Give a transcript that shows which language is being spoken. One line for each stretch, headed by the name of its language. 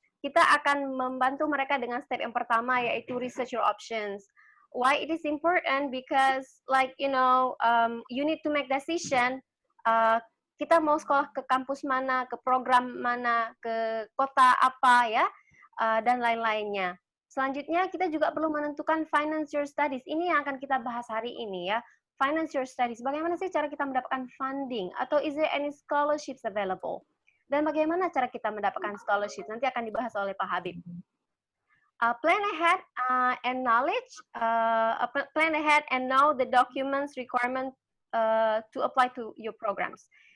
Indonesian: kita akan membantu mereka dengan step yang pertama, yaitu
English: research your options. Why it is important? Because you need to make decision.
Indonesian: Kita mau sekolah ke kampus mana, ke program mana, ke kota apa ya, dan lain-lainnya. Selanjutnya kita juga perlu menentukan
English: finance your studies.
Indonesian: Ini yang akan kita bahas hari ini ya.
English: Finance your studies.
Indonesian: Bagaimana sih cara kita mendapatkan funding? Atau
English: is there any scholarships available?
Indonesian: Dan bagaimana cara kita mendapatkan scholarship? Nanti akan dibahas oleh Pak Habib.
English: Plan ahead and knowledge. Plan ahead and know the documents requirement to apply to your programs.